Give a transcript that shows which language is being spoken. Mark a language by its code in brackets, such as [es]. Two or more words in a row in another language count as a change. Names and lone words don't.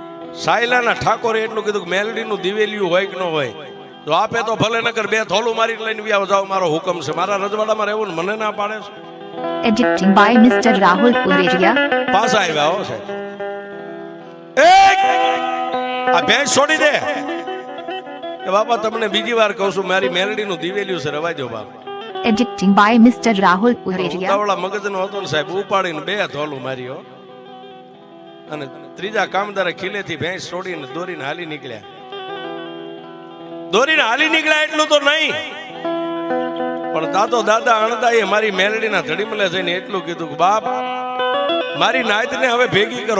[gu] સાયલાના ઠાકોરે એટલું કીધું કે મેલડીનું દિવેલિયું હોય કે ન હોય તો આપે તો ભલે નકર બે થોલું મારી લઈને વ્યાવ જાવ, મારો હુકમ છે. મારા રજવાડામાં રહેવું ને મને ના પાડે છે. [en] Editing by Mr. Rahul Ureria. [gu] પાછા આવ્યા હો સાહેબ. આ ભેંસ છોડી દે કે બાપા તમને બીજી વાર કહું છું, મારી મેલડીનું દિવેલિયું છે, રવા દો બાપ. [en] Editing by Mr. Rahul Ureria. [gu] ઉતાવળા મગજનો હતો ને સાહેબ, ઉપાડીને બે થોલું માર્યો અને ત્રીજા કામદારે ખીલેથી ભેંસ છોડીને દોરીને હાલી નીકળ્યા. એટલું તો નહીં, પણ દાદા અણદાએ મારી મેલડીના ધડીમલે જઈને એટલું કીધું કે બાપ મારી નાયતને હવે ભેગી કરો.